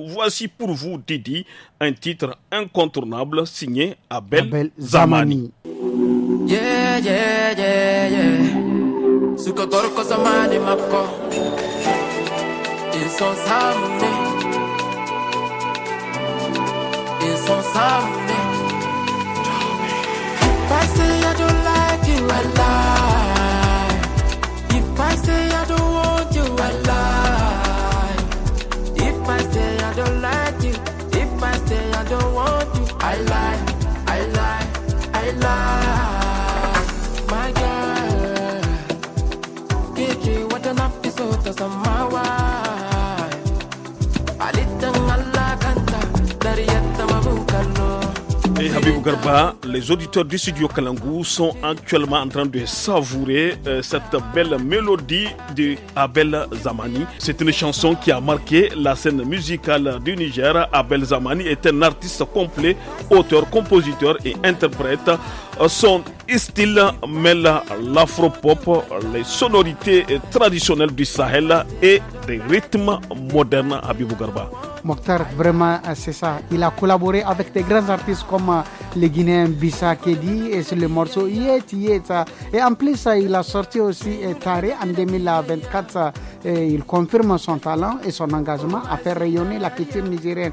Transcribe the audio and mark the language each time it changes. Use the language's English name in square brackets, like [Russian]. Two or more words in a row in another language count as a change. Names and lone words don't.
[French] Voici pour vous, Didi, un titre incontournable signé Abel Zamani. [English] Yeah, yeah, yeah, yeah. Sukotorko Zamani Mapko. [French] Ils sont samedi. Ils sont samedi. [English] If I say I don't like you, I lie. If I say I don't want you, I lie. If I say I don't like you, if I say I don't want you, I lie, I lie, I lie. My girl, Kiki, what an episode of my wife. I didn't Allah Kanta, Darietta Mabukalo. [French] Et Habibou Garba, les auditeurs du studio Kalangou sont actuellement en train de savourer cette belle mélodie de Abel Zamani. C'est une chanson qui a marqué la scène musicale du Niger. Abel Zamani est un artiste complet, auteur, compositeur et interprète. Son style mêle l'afro-pop, les sonorités traditionnelles du Sahel et des rythmes modernes. Habibou Garba. Mokhtar, vraiment, c'est ça. Il a collaboré avec des grands artistes comme les Guinéens Bissa Kedi et sur le morceau Yet. Et en plus, il a sorti aussi Taré en 2024. Il confirme son talent et son engagement à faire rayonner la culture nigérienne.